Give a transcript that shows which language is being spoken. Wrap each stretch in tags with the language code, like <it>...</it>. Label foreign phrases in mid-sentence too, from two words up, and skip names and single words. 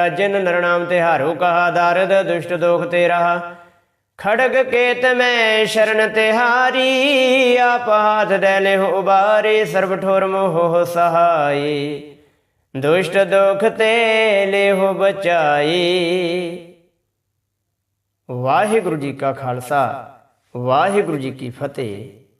<bra>जिन नरनाम तिहारो कहा, दारद दुष्ट दोख ते रहा। खड़ग केत में शरण तिहारी, आप हाथ दैले हो उबारे। सर्व ठोर मोह हो सहाई, दुष्ट दोख ते ले हो बचाई।</bra> <pa>ਵਾਹਿਗੁਰੂ ਜੀ ਕਾ ਖ਼ਾਲਸਾ, ਵਾਹਿਗੁਰੂ ਜੀ ਕੀ ਫ਼ਤਿਹ।</pa>